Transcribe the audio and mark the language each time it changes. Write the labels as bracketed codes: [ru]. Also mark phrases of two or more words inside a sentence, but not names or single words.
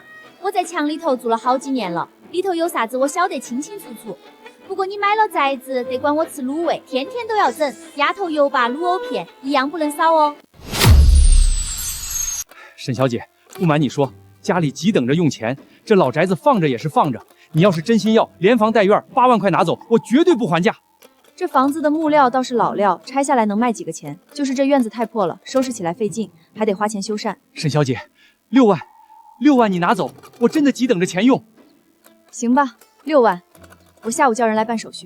[zh] 我在牆裡頭住了好幾年了，裡頭有啥子我曉得清清楚楚。不過你買了宅子，得管我吃滷味，天天都要整，鴨頭油粑、滷藕片，一樣不能少哦。沈小姐，不瞞你說，家裡急等着用錢，這老宅子放着也是放着。你要是真心要，連房帶院8萬塊拿走，我絕對不還價。這房子的木料倒是老料，拆下來能賣幾個錢？就是這院子太破了，收拾起來費勁，還得花錢修繕。沈小姐，6萬你拿走，我真的急等着錢用。行吧，6萬，我下午叫人來辦手續。